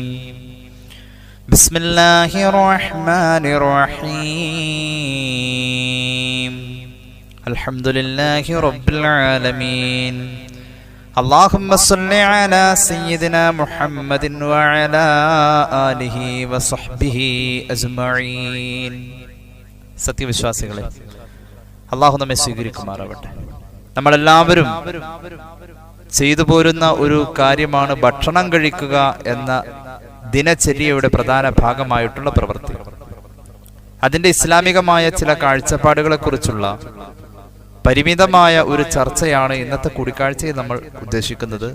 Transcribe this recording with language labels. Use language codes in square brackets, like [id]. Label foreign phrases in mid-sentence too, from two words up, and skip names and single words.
[ar] بسم الله الرحمن الرحيم. الحمد لله رب العالمين. اللهم صل على سيدنا محمد وعلى آله وصحبه أجمعين. [ml] സത്യവിശ്വാസികളെ, അള്ളാഹു നമ്മെ സ്വീകരിക്കുമാറാവട്ടെ. നമ്മളെല്ലാവരും ചെയ്തു പോരുന്ന ഒരു കാര്യമാണ് ഭക്ഷണം കഴിക്കുക എന്ന ദിനചര്യയുടെ പ്രധാന ഭാഗമായിട്ടുള്ള പ്രവൃത്തി. അതിൻ്റെ ഇസ്ലാമികമായ ചില കാഴ്ചപ്പാടുകളെ കുറിച്ചുള്ള പരിമിതമായ ഒരു ചർച്ചയാണ് ഇന്നത്തെ കൂടിക്കാഴ്ചയിൽ നമ്മൾ ഉദ്ദേശിക്കുന്നത്.